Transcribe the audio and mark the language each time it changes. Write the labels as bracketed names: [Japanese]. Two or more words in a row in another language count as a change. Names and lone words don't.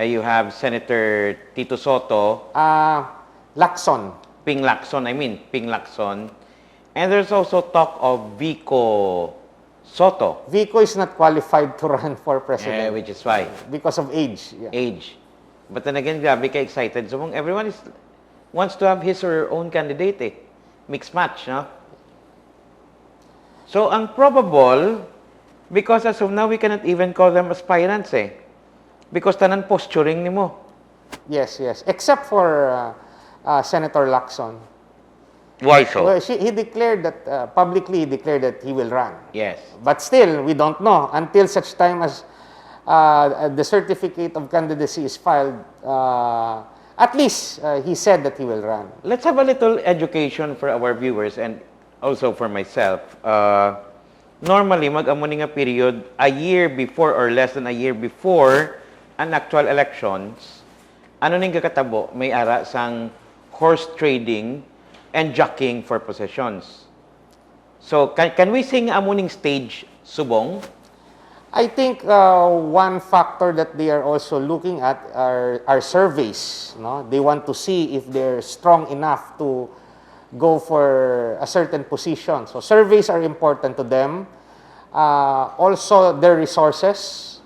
[English] You have Senator Tito Soto. Lacson. Ping Lacson. And there's also talk of Vico Soto. Vico is not qualified to run for president Which is why. because of age. Yeah. Age. But then again, [Hiligaynon] grabe ka excited. [English] So everyone wants to have his or her own candidate eh. Mixed match, no? So ang probable, because as of now, we cannot even call them aspirants eh. [Hiligaynon] Because tanan posturing ni mo. [English] Yes. Except for Senator Lacson. Why so? Well, he declared that, publicly he declared that he will run. Yes. But still, we don't know until such time as the certificate of candidacy is filed. at least he said that he will run. Let's have a little education for our viewers and also for myself. Normally, [Hiligaynon] mag-amuni nga period, [English] a year before or less than a year before an actual elections, [Hiligaynon] ano ning kakatabo, may ara sang [English] horse trading and jockeying for possessions. So, can we [Hiligaynon] sing amuning [English] stage subong? I think one factor that they are also looking at are surveys. No? They want to see if they're strong enough to go for a certain position. So surveys are important to them. Also, their resources.